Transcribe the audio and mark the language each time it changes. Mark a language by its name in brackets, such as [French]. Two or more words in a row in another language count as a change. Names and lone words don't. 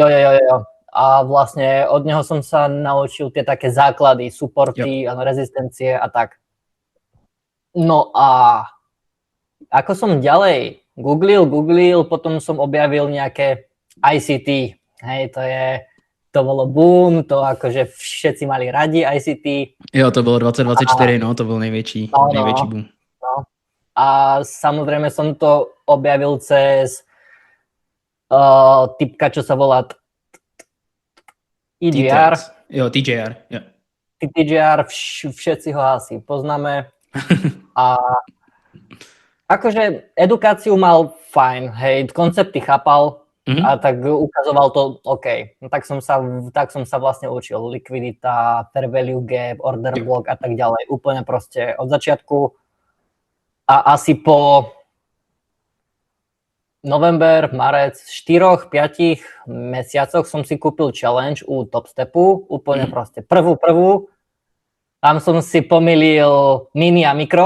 [Slovak] A vlastne od neho som sa naučil tie také základy, supporty, rezistencie a tak. No a ako som ďalej googlil, potom som objavil nejaké ICT. Hej, to bolo boom, to akože všetci mali radi ICT. [Czech] Jo, to bylo 2024, to byl největší boom. No. [Slovak] A samozrejme som to objavil cez typka, čo sa volá TJR. [Czech] Jo, TJR, jo. [Slovak] TJR, všetci ho asi poznáme. A akože edukáciu mal fajn, hej, koncepty chápal a tak ukazoval to OK. No, tak som sa vlastne učil likvidita, [English] fair value gap, order block [Slovak] a tak ďalej. Úplne proste od začiatku a asi po november, marec, 4-5 mesiacoch som si kúpil challenge u Topstepu, úplne proste prvú. Tam som si pomýlil mini a mikro.